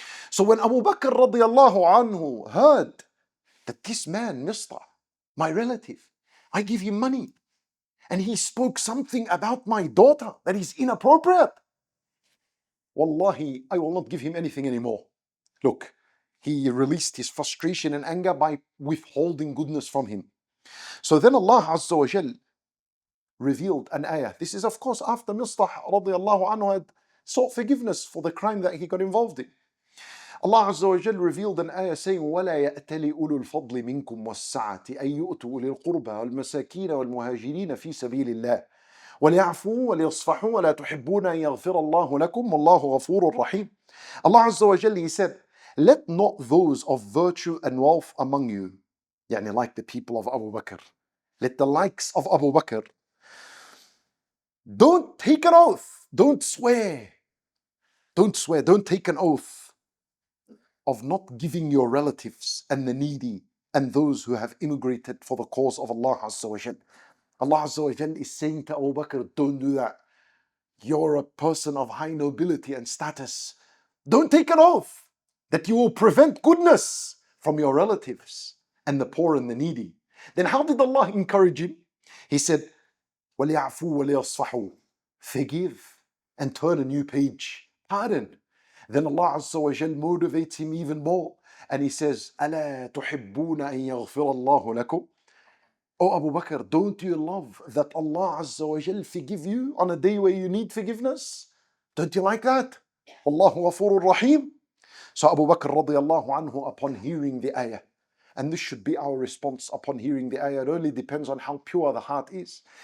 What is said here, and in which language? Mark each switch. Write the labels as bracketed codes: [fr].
[en] So when Abu Bakr radiallahu anhu heard that this man, Mistah, my relative, I give him money, and he spoke something about my daughter that is inappropriate, Wallahi, I will not give him anything anymore. Look, he released his frustration and anger by withholding goodness from him. So then Allah Azza wa Jal revealed an ayah. This is of course after Mistah radiallahu anhu had sought forgiveness for the crime that he got involved in. Allah Azza wa Jal revealed an ayah saying, [ar] وَلَا يَأْتَلِ أُولُو الْفَضْلِ مِنْكُمْ وَالسَّعَةِ أَن يُؤْتُوا أُولِي الْقُرْبَى وَالْمَسَاكِينَ وَالْمُهَاجِرِينَ فِي سَبِيلِ اللَّهِ وَلْيَعْفُوا وَلْيَصْفَحُوا وَلَا تُحِبُّونَ أَن يَغْفِرَ اللَّهُ لَكُمْ وَاللَّهُ غَفُورٌ رَحِيمٌ. [en] Allah Azza wa Jal, He said, let not those of virtue and wealth among you, like the people of Abu Bakr, let the likes of Abu Bakr, don't take an oath, don't swear, don't take an oath of not giving your relatives and the needy and those who have immigrated for the cause of Allah Azza wa Jal. Allah Azza wa Jal is saying to Abu Bakr, don't do that. You're a person of high nobility and status. Don't take an oath that you will prevent goodness from your relatives and the poor and the needy. Then how did Allah encourage him? He said, [ar] وَلْيَعْفُوا وَلْيَصْفَحُوا. [en] Forgive and turn a new page. Pardon. Then Allah Azza wa Jal motivates him even more. And He says, [ar] أَلَا تُحِبُّونَ أَن يَغْفِرَ اللَّهُ لَكُمْ. [en] Oh Abu Bakr, don't you love that Allah Azza wa Jal forgive you on a day where you need forgiveness? Don't you like that? [ar] Wallahu Ghafurur Rahim. [en] So Abu Bakr radiallahu anhu, upon hearing the ayah, and this should be our response upon hearing the ayah, it only depends on how pure the heart is.